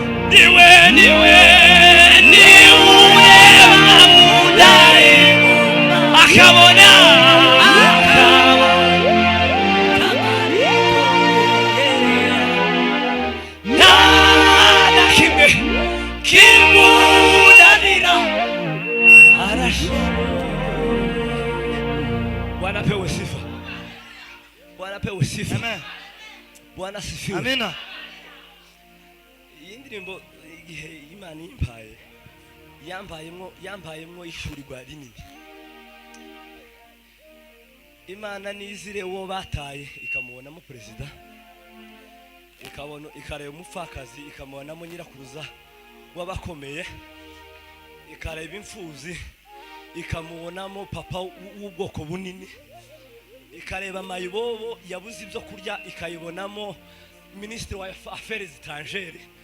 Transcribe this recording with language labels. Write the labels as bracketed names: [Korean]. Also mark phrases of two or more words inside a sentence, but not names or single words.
[Rundi] Ni we, ni we, ni ureba mu nda y'inguma, akabona, akabona. Nta na kimwe kimunanira, arashobora. [Swahili] Bwana apewe sifa. Bwana apewe sifa. Amen. Bwana asifiwe. Amina. [Rundi] Iyi ndirimbo, igihe Imana impaye, yambayemwo, yambayemwo ishurirwa rinini. Imana nizire uwo bataye, ikamubonamo perezida, ikabona, ikareba umupfakazi, ikamubonamo nyirakuruza w'abakomeye, ikareba imfuzi, ikamubonamo papa w-, w'ubwoko bunini, ikareba mayibobo yabuze ibyo kurya, ikayibonamo minisitiri wa Aff-, [French] Affaires Étrangères.